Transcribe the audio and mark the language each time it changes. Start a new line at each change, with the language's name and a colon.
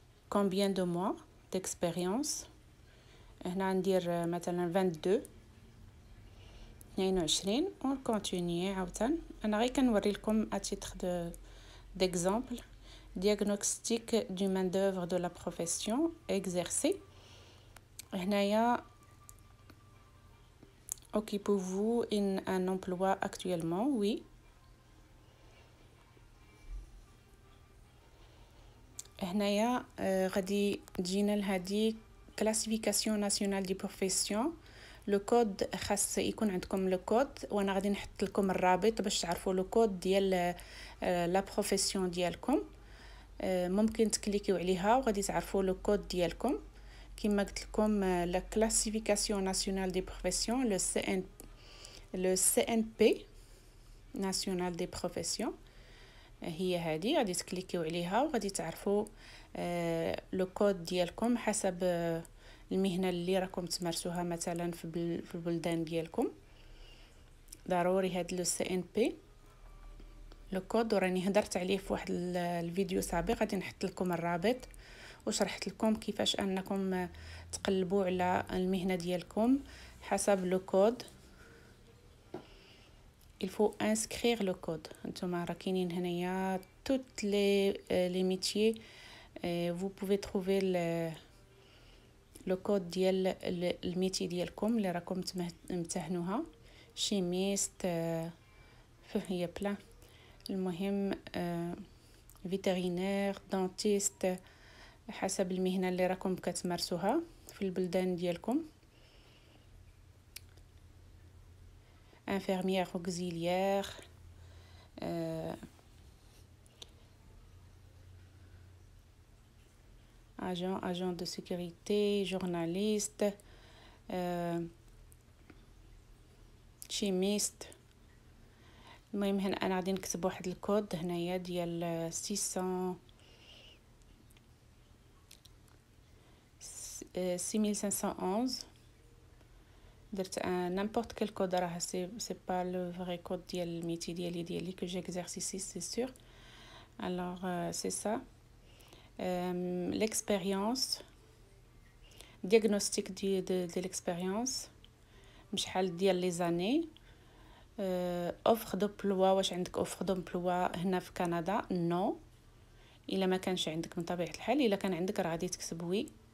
French: Combien de mois d'expérience?
Arabic: هنا ندير مثلا 22
French: on continue
Arabic: عاوتاني. انا غير كنوري لكم
French: à titre d'exemple. Diagnostic du main d'œuvre de la profession exercée.
Arabic: هنايا
French: occupez-vous un emploi actuellement? Oui.
Arabic: هنايا غادي تجينا لهادي
French: classification nationale des professions.
Arabic: لو كود خاص يكون عندكم لو كود وانا غادي نحط لكم الرابط باش تعرفوا لو كود ديال لا بروفيسيون ديالكم. ممكن تكليكيو عليها وغادي تعرفوا لو كود ديالكم. كما قلت لكم
French: لا classification nationale des professions le CNP national des professions
Arabic: هي هذه. غادي تكليكيو عليها وغادي تعرفوا لو كود ديالكم حسب المهنه اللي راكم تمارسوها مثلا في البلدان ديالكم. ضروري هاد لو CNP لو كود. وراني هدرت عليه في واحد الفيديو سابق غادي نحط لكم الرابط وشرحت لكم كيفاش انكم تقلبوا على المهنه ديالكم حسب لو كود.
French: il faut inscrire le code.
Arabic: نتوما راه كاينين هنايا
French: toutes les métiers. vous pouvez trouver le code
Arabic: ديال الميتي ديالكم اللي راكم تمتهنوها. شيميست فهي بلا. المهم فيترينير دانتيست حسب المهنه اللي راكم كتمارسوها في البلدان ديالكم.
French: infirmière auxiliaire, agent de sécurité, journaliste, chimiste.
Arabic: المهم هنا انا غادي نكتب واحد الكود هنايا ديال 6511. درت
French: n'importe quel code
Arabic: راه
French: c'est pas le vrai code
Arabic: ديال الميتي ديالي
French: que j'exerce ici c'est sûr. alors c'est ça. l'expérience diagnostic de l'expérience
Arabic: شحال ديال لي زاني.
French: offre d'emploi
Arabic: واش عندك offre d'emploi هنا في كندا؟ نو. الا ما كانش عندك من طبيعه الحال. الا كان عندك راه غادي تكتب وي.